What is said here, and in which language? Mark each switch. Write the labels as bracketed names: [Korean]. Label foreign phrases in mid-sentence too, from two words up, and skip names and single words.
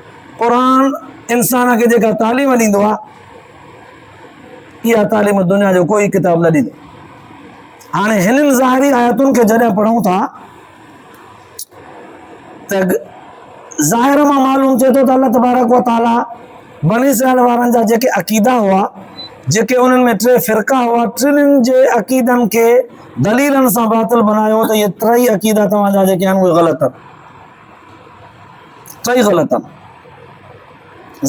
[Sindhi] क़ुरान इंसान खे जेका तालीम ॾींदो आहे, इहा तालीम दुनिया जो कोई किताब न ॾींदो। हाणे हिननि ज़ाहिरी आयतुनि खे जॾहिं पढ़ूं था त ज़ाहिर मां मालूम थिए थो त अल्लाह तबारक व तआला बनी इसराइल वारनि जा जेके अक़ीदा हुआ, जेके उन्हनि में टे फ़िरका हुआ, टिनिनि जे अक़ीदनि खे दलीलनि सां बातिल बनायो त इहे टई अक़ीदा तव्हांजा जेके आहिनि उहे ग़लति आहिनि, टई ग़लति आहिनि।